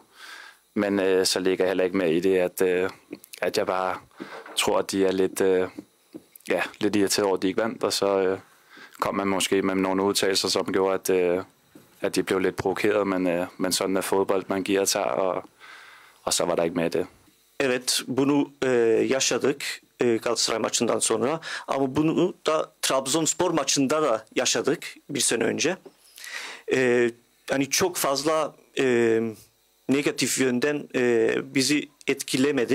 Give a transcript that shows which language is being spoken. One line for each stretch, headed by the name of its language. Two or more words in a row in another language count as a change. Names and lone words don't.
Danish: Men så ligger jeg heller ikke med i det, at jeg bare tror, at de er lidt irriteret over, at de ikke vandt. Og så kom man måske med nogle udtalelser, som gjorde, at de blev lidt provokeret. Men sådan er fodbold, man giver og tager, og så var der ikke med i det.
Turkish: Evet, bunu yaşadık Galatasaray maçından sonra. Ama bunu da Trabzonspor maçında da yaşadık bir sene önce. Hani çok fazla negatif yönden bizi etkilemedi.